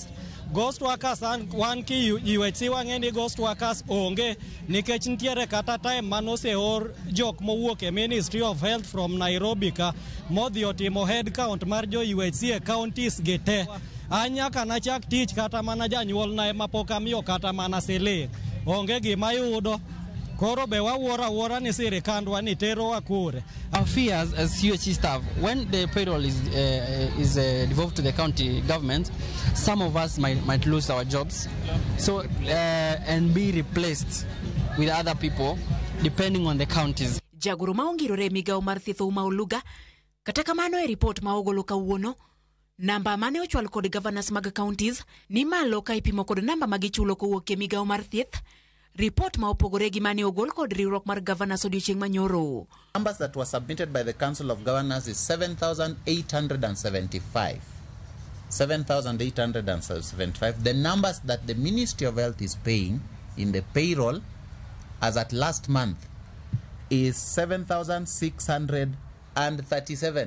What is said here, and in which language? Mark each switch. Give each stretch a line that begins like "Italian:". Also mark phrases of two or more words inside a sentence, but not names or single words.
English: Ghost workers
Luo (Kenya and Tanzania): wan ki UHC wang'e ni
English: ghost workers
Luo (Kenya and Tanzania): onge nikech nitiere kata time manoseor jok mowuok e Ministry of Health from Nairobi ka modhi otimo
English: head count
Luo (Kenya and Tanzania): mar jo UHC e counties gi te. Anyaka na chak tich kata mana janyuol na ema pok amiyo kata mana siling. Onge gima yudo. Koro be wawuora ni sirikandwa ni tero akure.
English: Our fears as UHC staff, when the payroll is devolved to the county government, some of us might lose our jobs, so and be replaced with other people depending on the counties.
Luo (Kenya and Tanzania): Jagoro ma ongirore migawo mar thieth Ouma Oluga kata kamano e report ma ogolo kawuono namba mane ochwal kod governors mag counties ni malo ka ipimo kod namba magichulo kowuok e migawo mar thieth. Report ma opogore gi mane ogol kod riwruok mar governors odiochieng' manyoro.
English: Numbers that were submitted by the Council of Governors is 7,875. 7,875. The numbers that the Ministry of Health is paying in the payroll as at last month is 7,637.